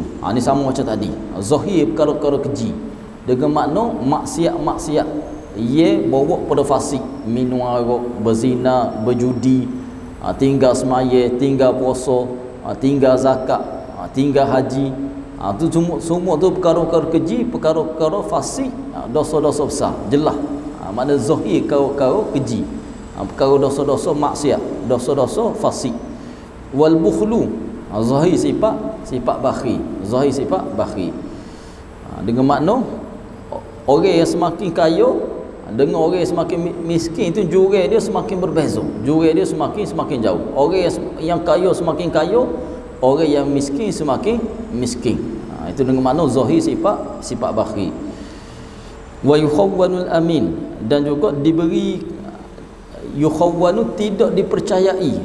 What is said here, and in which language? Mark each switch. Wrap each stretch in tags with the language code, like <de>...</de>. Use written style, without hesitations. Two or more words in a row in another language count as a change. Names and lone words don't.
<ms>Ini sama macam tadi, zahir perkara-perkara keji dengan makna maksiat ia bawa pada fasik, minum arak, berzina, berjudi, tinggal semaya, tinggal puasa, tinggal zakat, tinggal haji. Tu semua tu perkara-perkara keji, perkara-perkara fasik, dosa-dosa besar, jelas. Makna zahir perkara keji, perkara dosa-dosa maksiat, dosa-dosa fasik.</ms> <ar>والبخل,</ar> <ms>zahir sifat bakhil, zahir sifat bakhil. Dengan makna orang yang semakin kaya dengan orang yang semakin miskin itu jurang dia semakin berbeza, jurang dia semakin jauh. Orang yang kaya semakin kaya, orang yang miskin semakin miskin. Itu dengan makna zahir sifat bakhil.</ms> <ar>ويخوّن الأمين,</ar> <ms>dan juga diberi yukhawwanu, tidak dipercayai.</ms>